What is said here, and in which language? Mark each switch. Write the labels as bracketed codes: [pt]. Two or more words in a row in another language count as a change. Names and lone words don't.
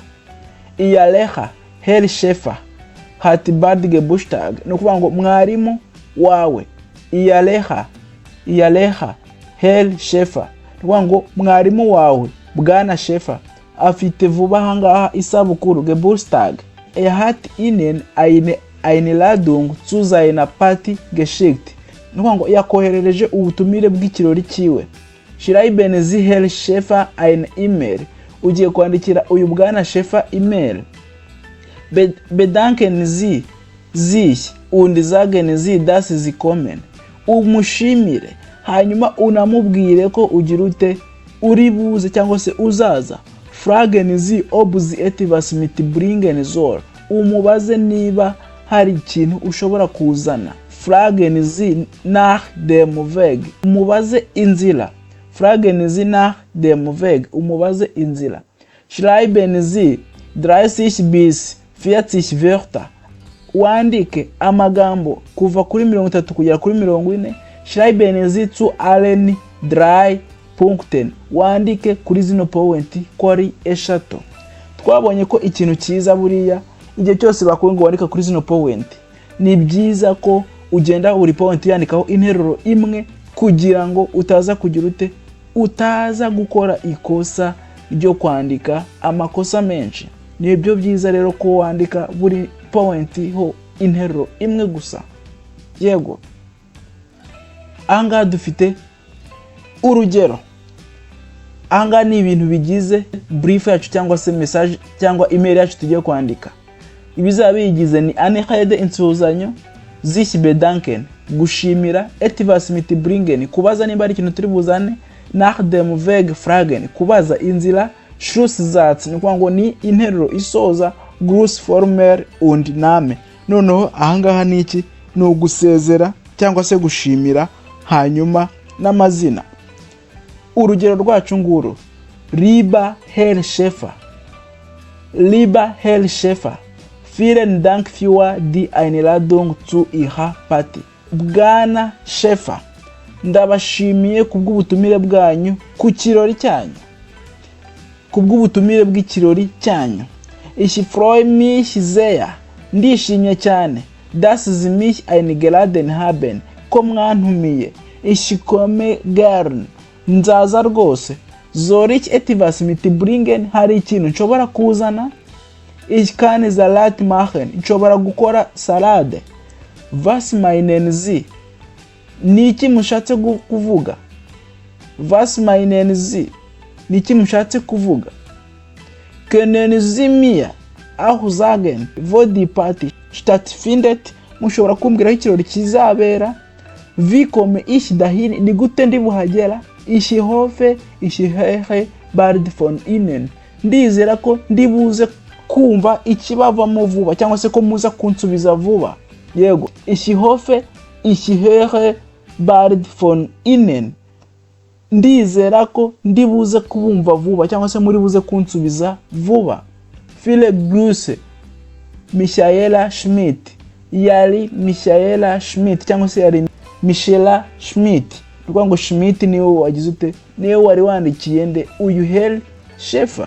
[de] Iyaleha Herr Schäfer hat bald Geburtstag, [rw] ni ukuvuga ngo mwarimu wawe. [de] Iyaleha Herr Schäfer, [rw] ni ukuvuga ngo mwarimu wawe Bwana Schäfer afite vuba ahangaha isabukuru, Geburtstag. [de] Hat ihnen eine Einladung zu seiner Party geschickt, [rw] ni ukuvuga ngo yakoherereje ubutumire bw'ikirori ciwe. [de] Schreiben Sie Herr Schäfer eine E-Mail, [rw] ugiye kwandikira uyu Bwana Schäfer email. [de] Bedanken Sie sich und sagen Sie dass Sie kommen, [rw] umushimire hanyuma unamubwire ko ugira ute, uri buze cyangwa se uzaza. [de] Fragen Sie ob Sie etwas mitbringen soll, [rw] umubaze niba hari ikintu ushobora kuzana. [de] Fragen Sie nach dem Weg, [rw] umubaze inzira. [de] Fragen Sie nach dem Weg, [rw] umubaze inzira. [de] Schreiben Sie 30 bis 40 Wörter, [rw] wandike amagambo kuva kuri 30 kugera kuri 40. [de] Schreiben Sie zu allen 3 Punkten, [rw] wandike kuri zino point ko ari eshatu. Twabonye ko ikintu cyiza buriya igihe cyose bakubwiye ngo wandika kuri zino point, ni byiza ko ugenda buri point yandikaho interuro imwe kugira ngo utaza kugira ute, utaza gukora ikosa ryo kwandika amakosa menshi. Ni byo byiza rero ko wandika buri point ho interuro imwe gusa, yego. Anga dufite urugero. Anga ni ibintu bigize brief yacu cyangwa se message cyangwa email yacu tugiye kwandika. Ibizaba bigize ni [de] eine Rede [rw] insuzanyo, [de] sich bedanken, [rw] gushimira, [de] etwas mitbringen, [rw] kubaza nimba ari ikintu turi buzane, [de] nach dem Weg fragen, [rw] kubaza inzira, Schlusssatz, ni kuvuga ngo ni interuro isoza, [de] Grußformel und Name. [rw] Noneho ahangaha ni iki? Ni ugusezera cyangwa se gushimira hanyuma n'amazina. Urugero rwacu nguru: [de] Lieber Herr Schäfer, vielen Dank für die Einladung zu Ihrer Party. [rw] Bwana Schäfer, ndabashimiye kubw'ubutumire bwanyu ku kirori cyanyu, kubw'ubutumire bw'ikirori cyanyu. [de] Ich freue mich sehr, [rw] ndishimye cyane. [de] Das Sie mich eingeladen haben, [rw] ko mwantumiye. [de] Ich komme gern, [rw] nzaza rwose. [de] Soll ich etwas mitbringen, [rw] hari ikintu nshobora kuzana. [de] Ich kann Salat machen, [rw] nshobora gukora salade. [de] Was meinen Sie, [rw] niki mushatse kuvuga? [de] Was meinen Sie, [rw] niki mushatse kuvuga? [de] Können Sie mir auch sagen, wo die Party stattfindet, [rw] mushobora kumbwira ikirori kizabera. [de] Wie komme ich dahin, [rw] ni gute ndi buhagera. [de] Ich hoffe, ich höre bald von Ihnen, [rw] ndizera ko ndibuze kumva ikibavamo vuba cyangwa se ko muza kunsubiza vuba, yego. [de] Ich hoffe, ich höre bald von Ihnen, [rw] ndizera ko ndibuze kubumva vuba cyangwa se muri buze kunsubiza vuba. [de] Viele Grüße, Michaela Schmidt, [rw] yari Michaela Schmidt cyangwa se yari Michaela Schmidt. Ngo Schmidt niwe wagize ute, niwe wari wandikiye nde uyu Herr shefa.